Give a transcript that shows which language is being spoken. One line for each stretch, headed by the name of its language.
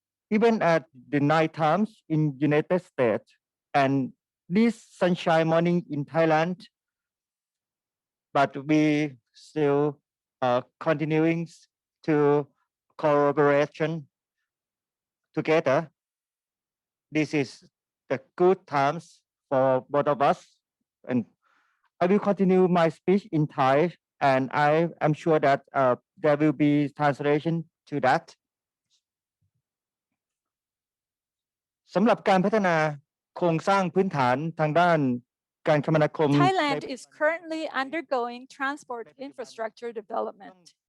English: Even at the night times in United States and this sunshine morning in Thailand, but we still continuing to collaboration together. This is the good times for both of us, and I will continue my speech in Thai, and I am sure that there will be translation to that.
Thai: สำหรับการพัฒนาโครงสร้างพื้นฐานทางด้านการคมนาคม
English: Thailand is currently undergoing transport infrastructure development.